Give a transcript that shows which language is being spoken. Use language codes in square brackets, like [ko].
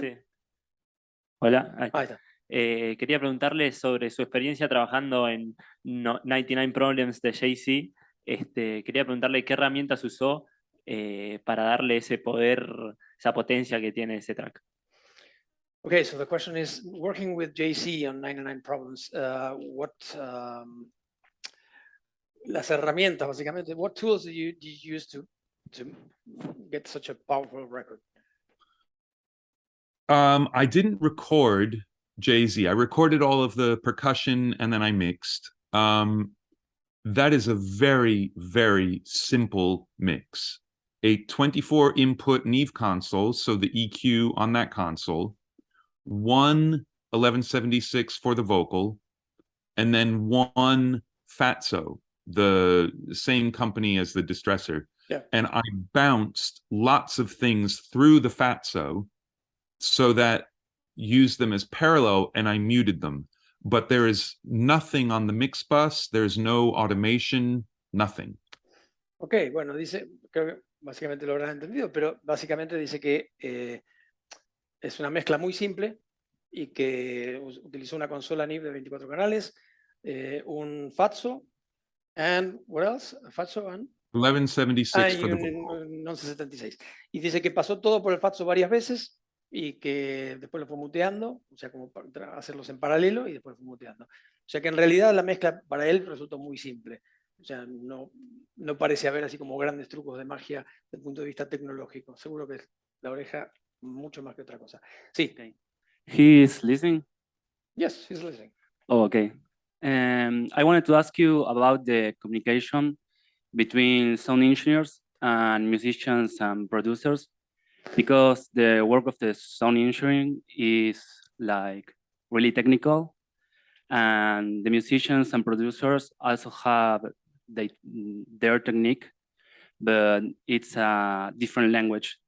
[es] Sí. Hola. Ahí está. Quería preguntarle sobre su experiencia trabajando en 99 Problems de Jay-Z. Quería preguntarle qué herramientas usó para darle ese poder, esa potencia que tiene ese track. [en] Okay, so the question is, working with JC on 99 Problems, [es] las herramientas, básicamente, [en] what tools did you use to get such a powerful record? I didn't record Jay-Z. I recorded all of the percussion and then I mixed. That is a very, very simple mix. A 24 input Neve console, so the EQ on that console, one 1176 for the vocal, and then one Fatso, the same company as the Distressor. Yeah. And I bounced lots of things through the Fatso so that used them as parallel, and I muted them. But there is nothing on the mix bus, there's no automation, nothing. [es] Ok, bueno, dice, creo que básicamente lo habrán entendido, pero básicamente dice que es una mezcla muy simple y que utilizó una consola NIV de 24 canales, un Fatso, [en] and what else? Fatso and 1176 [es] y [en] for the [es] un [en] vocal. [es] 1176. Y dice que pasó todo por el Fatso varias veces y que después lo fue muteando, o sea, como para hacerlos en paralelo y después fue muteando. O sea que en realidad la mezcla para él resultó muy simple. O sea, no parece haber así como grandes trucos de magia desde el punto de vista tecnológico. Seguro que la oreja mucho más que otra cosa. Sí. [en] Okay. He is listening. Yes, he's listening. Oh, okay. I wanted to ask you about the communication between sound engineers and musicians and producers, because the work of the sound engineering is like really technical, and the musicians and producers also have their technique, but it's a different language.